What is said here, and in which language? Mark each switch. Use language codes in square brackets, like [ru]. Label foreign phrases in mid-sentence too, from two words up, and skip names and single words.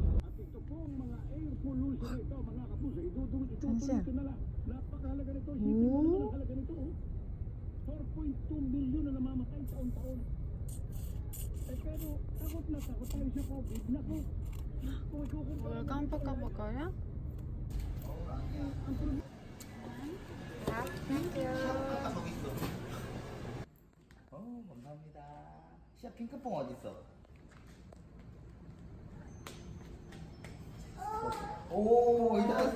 [tl] At ito pong mga [en] air pollution [tl] na ito, mga kapuso, itutuloy ko na lang. Napakahalaga nito. Isipin mo naman ang halaga nito. 4.2 milyon na namamatay taon-taon. Pero takot na takot tayo sa COVID. Naku, kung ikukumpara [ko] 뭘 깜빡깜빡거려? 아까 저기 있어. 감사합니다. 시아 핑크퐁 어디 있어? 오, 이제 왔어.